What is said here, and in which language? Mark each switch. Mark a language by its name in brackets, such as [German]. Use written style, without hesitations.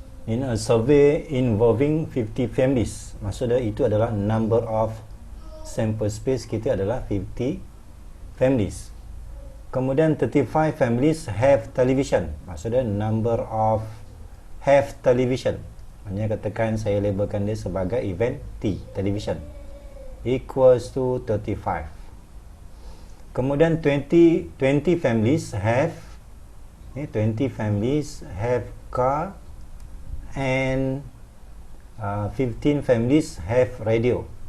[English] In a survey involving 50 families. [Malay] Maksudnya itu adalah [English] number of sample space [Malay] kita adalah [English] 50 families. [Malay] Kemudian [English] 35 families have television. [Malay] Maksudnya [English] number of have television. [Malay] Maksudnya katakan saya labelkan dia sebagai event T, television. [English] Equals to 35. [Malay] Kemudian [English] 20 families have 20 families have car and 15 families have radio.